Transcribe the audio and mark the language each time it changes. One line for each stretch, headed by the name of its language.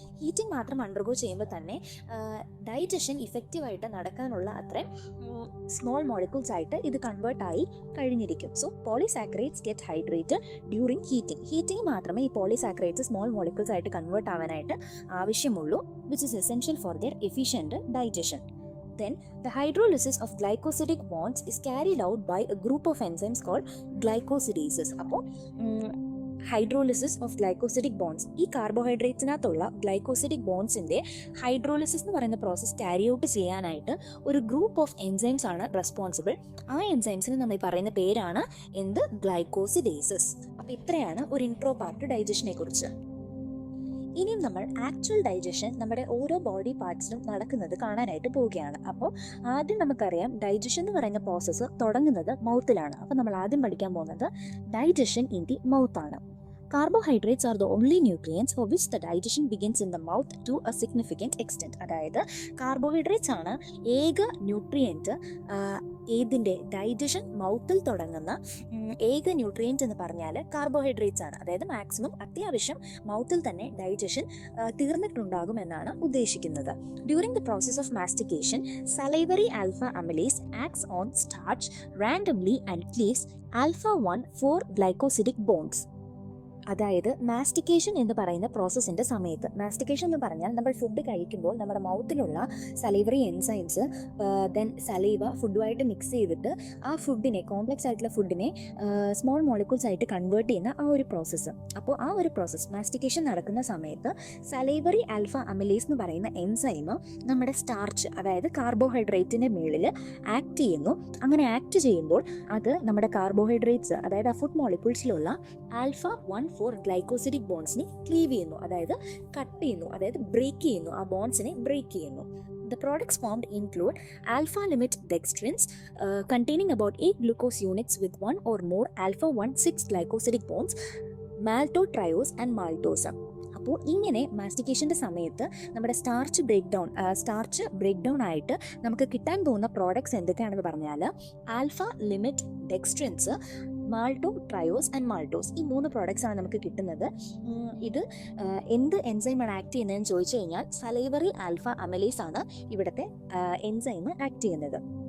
Malayalam: Heating മാത്രം undergo ചെയ്യുമ്പോൾ തന്നെ ഡൈജഷൻ ഇഫക്റ്റീവായിട്ട് നടക്കാനുള്ള അത്രയും സ്മോൾ മോളിക്യൂൾസ് ആയിട്ട് ഇത് കൺവേർട്ട് ആയി കഴിഞ്ഞിരിക്കും.
English: so polysaccharides get hydrated during heating
Malayalam: മാത്രമേ ഈ പോളിസാക്കറൈഡ്സ് സ്മോൾ മോളിക്യൂൾസ് ആയിട്ട് കൺവേർട്ട് ആവാനായിട്ട് ആവശ്യമുള്ളൂ,
English: Which is essential for their efficient digestion. Then the hydrolysis of glycosidic bonds is carried out by a group of enzymes called glycosidases.
Malayalam: അപ്പോൾ
English: hydrolysis of glycosidic bonds,
Malayalam: ഈ കാർബോഹൈഡ്രേറ്റ്സിനകത്തുള്ള glycosidic ബോൺസിൻ്റെ hydrolysis എന്ന് പറയുന്ന process carry out ചെയ്യാനായിട്ട് ഒരു group of enzymes ആണ് responsible. ആ എൻസൈംസിന് നമ്മൾ പറയുന്ന പേരാണ് എന്ത്? ഗ്ലൈക്കോസിഡേസസ്. അപ്പോൾ ഇത്രയാണ് ഒരു ഇൻട്രോ പാർട്ട് ഡൈജഷനെ കുറിച്ച്. ഇനിയും നമ്മൾ ആക്ച്വൽ ഡൈജഷൻ നമ്മുടെ ഓരോ ബോഡി പാർട്സിലും നടക്കുന്നത് കാണാനായിട്ട് പോവുകയാണ്. അപ്പോൾ ആദ്യം നമുക്കറിയാം ഡൈജഷൻ എന്ന് പറയുന്ന പ്രോസസ്സ് തുടങ്ങുന്നത് മൗത്തിലാണ്. അപ്പോൾ നമ്മൾ ആദ്യം പഠിക്കാൻ പോകുന്നത്
English: digestion in the mouth
Malayalam: ആണ്.
English: Carbohydrates are the only nutrients for which the digestion begins in the mouth to a significant extent.
Malayalam: അതായത് കാർബോഹൈഡ്രേറ്റ്സ് ആണ് ഏക ന്യൂട്രിയൻറ്റ് ഏതിൻ്റെ ഡൈജഷൻ മൗത്തിൽ തുടങ്ങുന്ന ഏക ന്യൂട്രിയൻറ്റ് എന്ന് പറഞ്ഞാൽ കാർബോഹൈഡ്രേറ്റ്സ് ആണ്. അതായത് മാക്സിമം അത്യാവശ്യം മൗത്തിൽ തന്നെ ഡൈജഷൻ തീർന്നിട്ടുണ്ടാകും എന്നാണ് ഉദ്ദേശിക്കുന്നത്.
English: During the process of mastication salivary alpha amylase acts on starch randomly and cleaves alpha 1 4 glycosidic bonds.
Malayalam: അതായത് മാസ്റ്റിക്കേഷൻ എന്ന് പറയുന്ന പ്രോസസ്സിൻ്റെ സമയത്ത്, മാസ്റ്റിക്കേഷൻ എന്ന് പറഞ്ഞാൽ നമ്മൾ ഫുഡ് കഴിക്കുമ്പോൾ നമ്മുടെ മൗത്തിലുള്ള salivary enzymes then saliva ഫുഡുമായിട്ട് mix ചെയ്തിട്ട് ആ ഫുഡിനെ, കോംപ്ലക്സ് ആയിട്ടുള്ള ഫുഡിനെ സ്മോൾ മോളിക്യൂൾസ് ആയിട്ട് കൺവേർട്ട് ചെയ്യുന്ന ആ ഒരു പ്രോസസ്സ്. അപ്പോൾ ആ ഒരു പ്രോസസ്സ് മാസ്റ്റിക്കേഷൻ നടക്കുന്ന സമയത്ത് സലൈവറി ആൽഫ അമിലേസ് എന്ന് പറയുന്ന എൻസൈം നമ്മുടെ സ്റ്റാർച്ച്, അതായത് കാർബോഹൈഡ്രേറ്റിൻ്റെ മുകളിൽ ആക്ട് ചെയ്യുന്നു. അങ്ങനെ ആക്ട് ചെയ്യുമ്പോൾ അത് നമ്മുടെ കാർബോഹൈഡ്രേറ്റ്സ്, അതായത് ആ ഫുഡ് മോളിക്യൂൾസിലുള്ള ആൽഫ 1 4 ഗ്ലൈക്കോസിഡിക് ബോൺസിനെ ക്ലീവ് ചെയ്യുന്നു, അതായത് കട്ട് ചെയ്യുന്നു, അതായത് ബ്രേക്ക് ചെയ്യുന്നു, ആ ബോൺസിനെ ബ്രേക്ക് ചെയ്യുന്നു.
English: The products formed include alpha limit dextrins containing about 8 glucose units with one or more alpha 1 6 glycosidic bonds, maltotriose and maltose.
Malayalam: അപ്പോൾ ഇങ്ങനെ മാസ്റ്റിക്കേഷൻ്റെ സമയത്ത് നമ്മുടെ സ്റ്റാർച്ച് ബ്രേക്ക് ഡൗൺ ആയിട്ട് നമുക്ക് കിട്ടാൻ പോകുന്ന പ്രോഡക്ട്സ് എന്തൊക്കെയാണെന്ന് പറഞ്ഞാൽ ആൽഫ ലിമിറ്റ് ഡെക്സ്ട്രിൻസ്, മാൾട്ടോട്രയോസ് ആൻഡ് മാൾട്ടോസ്, ഈ 3 പ്രോഡക്ട്സ് ആണ് നമുക്ക് കിട്ടുന്നത്. ഇത് എന്ത് എൻസൈമാണ് ആക്ട് ചെയ്യുന്നതെന്ന് ചോദിച്ചു കഴിഞ്ഞാൽ സലൈവറി ആൽഫ അമലേസ് ആണ് ഇവിടുത്തെ എൻസൈം ആക്ട് ചെയ്യുന്നത്.